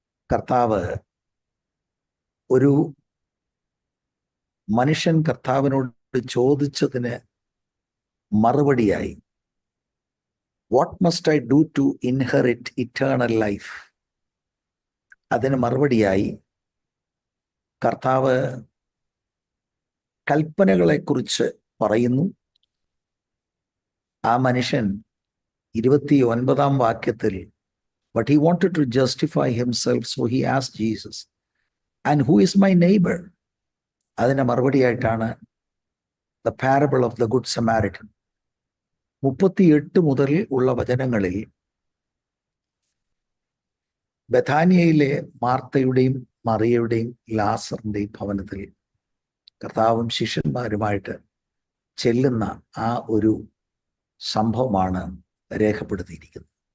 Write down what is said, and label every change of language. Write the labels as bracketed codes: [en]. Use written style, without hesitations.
[ml] കർത്താവ് ഒരു മനുഷ്യൻ കർത്താവിനോട് ചോദിച്ചതിന് മറുപടിയായി, [en] what must I do to inherit eternal life, [ml] അതിന് മറുപടിയായി കർത്താവ് കൽപ്പനകളെക്കുറിച്ച് പറയുന്നു. ആ മനുഷ്യൻ 29-ാം വാക്യത്തിൽ [en] but he wanted to justify himself, so he asked Jesus, and who is my neighbor? [ml] അതിന് മറുപടിയായിട്ടാണ് [en] the parable of the good Samaritan. [ml] 38 മുതൽ ഉള്ള വചനങ്ങളിൽ ബഥാനിയയിലെ മാർത്തയുടെയും മറിയയുടെയും ലാസറിന്റെയും ഭവനത്തിൽ കർത്താവും ശിഷ്യന്മാരുമായിട്ട് ചെല്ലുന്ന ആ ഒരു സംഭവമാണ് രേഖപ്പെടുത്തിയിരിക്കുന്നത്.